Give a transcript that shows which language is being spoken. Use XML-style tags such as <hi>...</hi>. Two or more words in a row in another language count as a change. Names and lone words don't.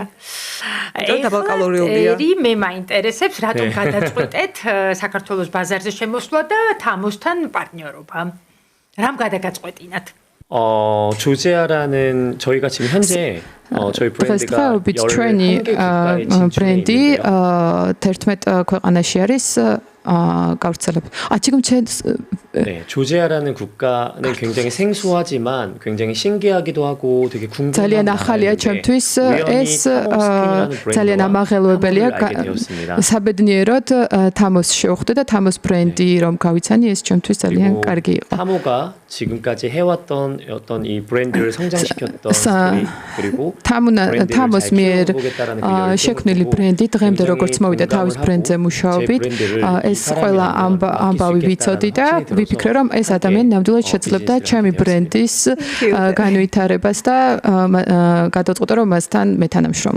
<ka>დაბალკალორიულია. მე მაინტერესებს, რატომ გადაწყვეტეთ საქართველოს ბაზარზე შემოსვლა და თამოსთან პარტნიორობა? რამ გადაგაწყვეტინათ?</ka> <ko>조지아라는 저희가 지금 현재 저희 브랜드가</ko> <ka>ჩვენი ბრენდი 11 ქვეყანაში არის გავრცელებული.</ka> <ko>지금 네, 조지아라는 국가는 굉장히 생소하지만 굉장히 신기하기도 하고 되게 궁금한</ko> <ka>ძალიან ახალია ჩემთვის ეს ძალიან ამაღელვებელია საბედნიეროდ თამოს შევხვდე და თამოს ბრენდი რომ გავიცანი ეს ჩემთვის ძალიან კარგი იყო.</ka> <ko>타모가 지금까지 해왔던 어떤 이 브랜드를 성장시켰던 그리고</ko> <ka>თამოს მიერ შექმნილი ბრენდი დღემდე როგორც მოვიდა თავის ბრენდზე მუშაობით ეს ყველა ამბავი ვიცოდი და ვიფიქრე რომ ეს ადამიანი ნამდვილად შეძლებდა ჩემი ბრენდის განვითარებას და გადავწყვიტე რომ მასთან მეთანამშრომლო.</ka>